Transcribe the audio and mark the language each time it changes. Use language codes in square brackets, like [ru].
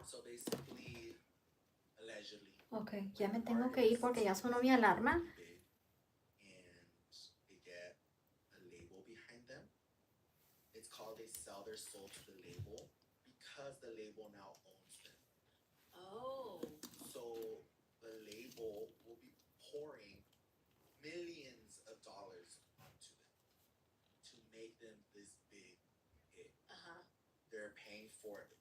[en] So basically, allegedly, [es] Okay, ya me tengo que ir porque ya sonó mi alarma. [en] big, and they get a label behind them. It's called they sell their soul to the label because the label now owns them. Oh. So the label will be pouring millions of dollars onto them to make them this big hit. They're paying for it.